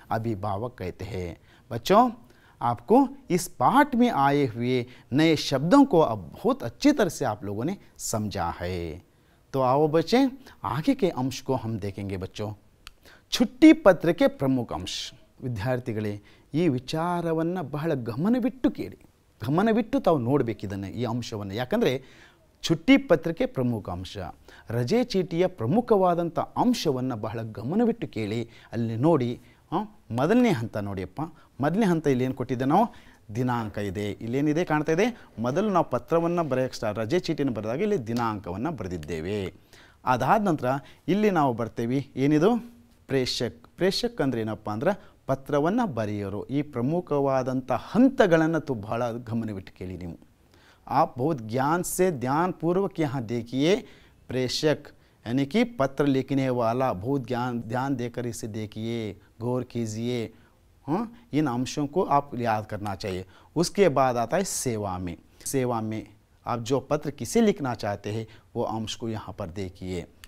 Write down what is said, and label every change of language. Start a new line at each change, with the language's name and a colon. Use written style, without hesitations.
Hindi: अभिभावक कहते हैं. बच्चों आपको इस पाठ में आए हुए नए शब्दों को अब बहुत अच्छी तरह से आप लोगों ने समझा है. तो आओ बच्चे आगे के अंश को हम देखेंगे. बच्चों छुट्टी पत्र के प्रमुख अंश.
Kannada: ವಿದ್ಯಾರ್ಥಿಗಳೇ, ಈ ವಿಚಾರವನ್ನು ಬಹಳ ಗಮನವಿಟ್ಟು ಕೇಳಿ, ಗಮನವಿಟ್ಟು ತಾವು ನೋಡಬೇಕಿದ್ದನ್ನು, ಈ ಅಂಶವನ್ನು. ಯಾಕಂದರೆ छुट्टी पत्रಕ್ಕೆ ಪ್ರಮುಖ ಅಂಶ, ರಜೆ ಚೀಟಿಯ ಪ್ರಮುಖವಾದಂಥ ಅಂಶವನ್ನು ಬಹಳ ಗಮನವಿಟ್ಟು ಕೇಳಿ ಅಲ್ಲಿ ನೋಡಿ. ಮೊದಲನೇ ಹಂತ ನೋಡಿಯಪ್ಪ, ಮೊದಲನೇ ಹಂತ ಇಲ್ಲಿ ಏನು ಕೊಟ್ಟಿದ್ದೆ ನಾವು? ದಿನಾಂಕ ಇದೆ. ಇಲ್ಲೇನಿದೆ ಕಾಣ್ತಾ ಇದೆ? ಮೊದಲು ನಾವು ಪತ್ರವನ್ನು ಬರೆಯೋಕ್ಕೆ ರಜೆ ಚೀಟಿಯನ್ನು ಬರೆದಾಗ ಇಲ್ಲಿ ದಿನಾಂಕವನ್ನು ಬರೆದಿದ್ದೇವೆ. ಅದಾದ ನಂತರ ಇಲ್ಲಿ ನಾವು ಬರ್ತೇವೆ, ಏನಿದು? ಪ್ರೇಷಕ್. ಪ್ರೇಷಕ್ ಅಂದರೆ ಏನಪ್ಪ ಅಂದ್ರೆ ಪತ್ರವನ್ನು ಬರೆಯೋರು. ಈ ಪ್ರಮುಖವಾದಂಥ ಹಂತಗಳನ್ನು ಬಹಳ ಗಮನವಿಟ್ಟು ಕೇಳಿ ನೀವು.
Hindi: आप बहुत ज्ञान से ध्यानपूर्वक यहाँ देखिए. प्रेषक यानी कि पत्र लिखने वाला, बहुत ध्यान देकर इसे देखिए, गौर कीजिए. हाँ, इन अंशों को आप याद करना चाहिए. उसके बाद आता है सेवा में. सेवा में आप जो पत्र किसे लिखना चाहते हैं वो अंश को यहाँ पर देखिए.